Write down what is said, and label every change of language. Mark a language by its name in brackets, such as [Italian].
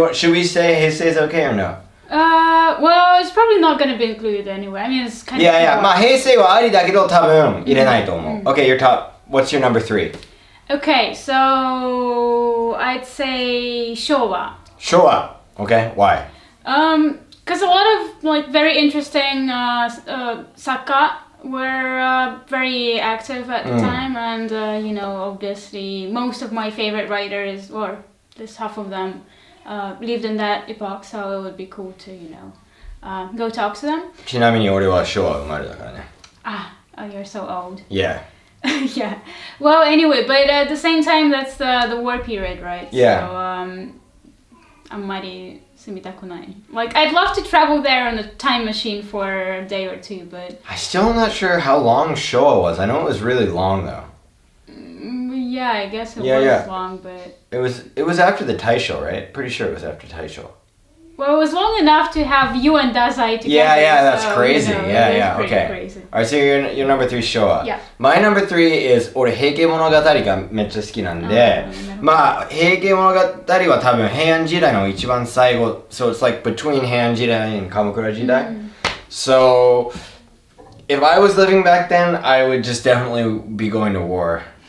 [English] Should we say 平成 is okay or no? Well, it's probably not going to be included anyway. I mean, it's kind of... Yeah. [Japanese] まあ平成はありだけど多分入れないと思う。 [English] Okay, your top. What's your number 3? Okay, so I'd say Showa. Showa. Okay, why? Because a lot of like very interesting sakka were very active at the time, and obviously most of my favorite writers, or at least half of them, lived in that epoch, so it would be cool to go talk to them. [Japanese] ちなみに俺は昭和生まれだからね。 [English] Oh, you're so old. Yeah. Yeah. Well, anyway, but at the same time, that's the war period, right? Yeah. [Japanese] So, あんまり住みたくない. [English] Like, I'd love to travel there on a time machine for a day or two, but... I still am not sure how long Showa was. I know it was really long though. Yeah, I guess it was long, but... It was after the Taisho, right? Pretty sure it was after Taisho. Well, it was long enough to have you and Dazai together. Yeah, that's crazy. Yeah, okay. Crazy. Alright, so your number 3 Showa. Yeah. [Japanese] My number 3 is 俺平家物語がめっちゃ好きなんで、まあ平家物語は多分平安時代の一番最後、 [English] so it's like between [Japanese] 平安時代and 鎌倉時代. [English] So if I was living back then, I would just definitely be going to war.